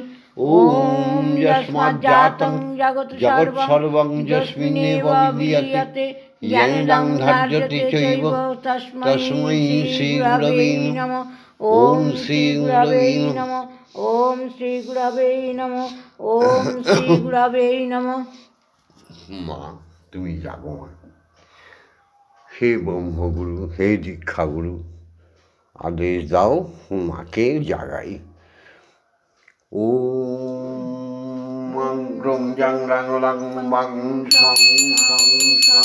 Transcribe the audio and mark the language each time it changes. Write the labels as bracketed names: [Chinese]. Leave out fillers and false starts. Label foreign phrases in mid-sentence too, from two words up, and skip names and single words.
[Sanskrit] ওম যস্মাজ্জাতং জগৎ সর্বং যস্মিন্নেব বিদ্যতে জ্ঞানদং ধার্যতে চৈব তস্मै শ্রী গুরবে নমঃ। ওম শ্রী গুরবে নমঃ। ওম শ্রী গুরবে নমঃ। ওম শ্রী গুরবে নমঃ। [Bangla] মা তুমি জাগো মা। হে ব্রহ্মগুরু, হে দীক্ষাগুরু, আদেশ দাও মাকে জাগাই। [Sanskrit] ওম গ্রং জাং রাং লাং বাং সং সং সং।